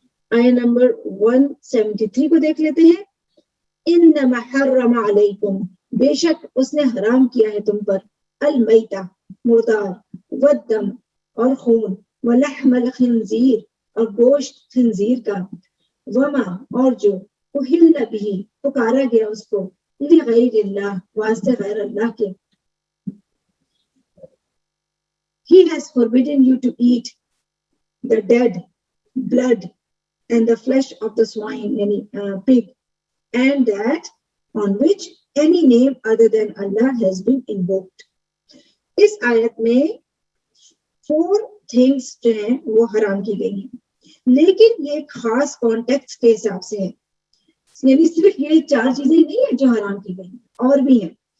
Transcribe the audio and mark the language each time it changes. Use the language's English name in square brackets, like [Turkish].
[Urdu] آیت نمبر 173 کو دیکھ لیتے ہیں. [Arabic] انما حرم علیکم, [Urdu] بے شک اس نے حرام کیا ہے تم پر, [Arabic] المیتہ [Urdu] مردار, [Arabic] والدم [Urdu] اور خون, [Arabic] ولحم الخنزیر [Urdu] اور گوشت خنزیر کا, وما اور جو اہل بھی پکارا گیا اس کو [Arabic] لغیر اللہ, [Urdu] واسطے غیر اللہ کے. [English] He has forbidden you to eat the dead blood and the flesh of the swine, [Urdu] yani [English] pig, and that on which any name other than Allah has been invoked. [Urdu] اس آیت میں [English] 4 things [Urdu] جو ہیں وہ حرام کی گئی ہیں, لیکن یہ ایک خاص کانٹیکسٹ کے حساب سے ہے, یعنی صرف یہ 4 چیزیں نہیں ہیں جو حرام کی گئی ہیں, اور بھی ہیں.